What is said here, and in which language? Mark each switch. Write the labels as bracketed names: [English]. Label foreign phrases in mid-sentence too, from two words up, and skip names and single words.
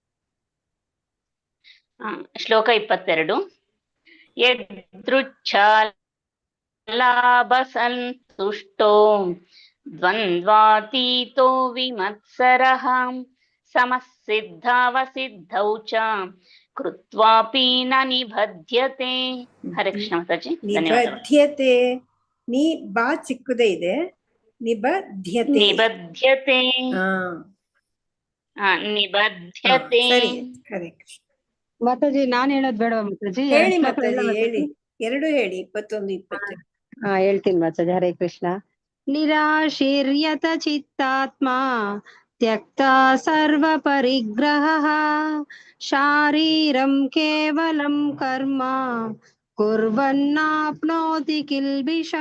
[Kannada] ಶ್ಲೋಕ 22. [Sanskrit] ಯದೃಚ್ಛಾಲಾಭ ಸಂತುಷ್ಟೋ ದ್ವಂದ್ವಾತೀತೋ ವಿಮತ್ಸರಃ ಸಮಸಿದ್ಧಾವಸಿದ್ಧೌ ಚ ಕೃತ್ವಾಪಿ ನ ನಿಬಧ್ಯತೆ. [Kannada] ಹರೇ ಕೃಷ್ಣ ಮಾತಾಜಿ. [Sanskrit] ನಿಬಧ್ಯತೆ. [Kannada] ನೀ ಬಾ ಚಿಕ್ಕದೇ ಇದೆ. [Sanskrit] ನಿಬಧ್ಯತೆ. ನಿಬಧ್ಯತೆ. ನಿಬಧ್ಯತೆ. [Kannada] ಸರಿ. ಹರೇ ಕೃಷ್ಣ. ಮಾತಾಜಿ ನಾನ್ ಹೇಳೋದ್ ಬೇಡ ಮಾತಾಜಿ? ಹೇಳಿ ಮಾತಾಜಿ, ಹೇಳಿ. ಎರಡು ಹೇಳಿ. 21, 20. ಹೇಳ್ತೀನಿ ಮಾತಾಜಿ. [Sanskrit] ಹರೇ ಕೃಷ್ಣ. ನಿರಾಶೀರ್ಯತ ಚಿತ್ತಾತ್ಮ ತ್ಯಕ್ತ ಸರ್ವ ಪರಿಗ್ರಹ ಶಾರೀರಂ ಕೇವಲಂ ಕರ್ಮ ಕುರ್ವನ್ನಾಪ್ನೋತಿ ಕಿಲ್ಬಿಷಂ.